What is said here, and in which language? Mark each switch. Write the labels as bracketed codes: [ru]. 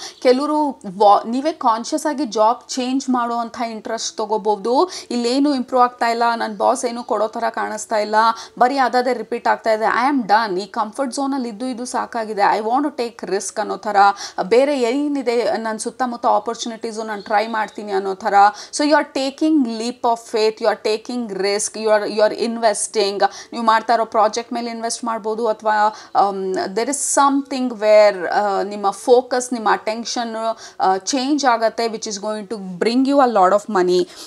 [kn] ಕೆಲವರು ನೀವೇ ಕಾನ್ಷಿಯಸ್ ಆಗಿ ಜಾಬ್ ಚೇಂಜ್ ಮಾಡುವಂಥ ಇಂಟ್ರೆಸ್ಟ್ ತೊಗೋಬೋದು. ಇಲ್ಲೇನು ಇಂಪ್ರೂವ್ ಆಗ್ತಾ ಇಲ್ಲ, ನನ್ನ ಬಾಸ್ ಏನು ಕೊಡೋ ಥರ ಕಾಣಿಸ್ತಾ ಇಲ್ಲ, ಬರೀ ಅದೇ ರಿಪೀಟ್ ಆಗ್ತಾ ಇದೆ, [en] I am done, [kn] ಈ ಕಂಫರ್ಟ್ ಝೋನಲ್ಲಿ ಇದು ಸಾಕಾಗಿದೆ, [en] I want to take risk [kn] ಅನ್ನೋ ಥರ, ಬೇರೆ ಏನಿದೆ ನನ್ನ ಸುತ್ತಮುತ್ತ ಆಪರ್ಚುನಿಟೀಸು ನಾನು ಟ್ರೈ ಮಾಡ್ತೀನಿ ಅನ್ನೋ ಥರ. [en] So you are taking leap of faith, you are taking risk, you are investing. [kn] ನೀವು ಮಾಡ್ತಾ ಇರೋ ಪ್ರಾಜೆಕ್ಟ್ ಮೇಲೆ ಇನ್ವೆಸ್ಟ್ ಮಾಡ್ಬೋದು, ಅಥವಾ [en] there is something where [kn] ನಿಮ್ಮ ಫೋಕಸ್, ನಿಮ್ಮ ಅಟೆನ್ಷನ್ ಚೇಂಜ್ ಆಗುತ್ತೆ, [en] which is going to bring you a lot of money.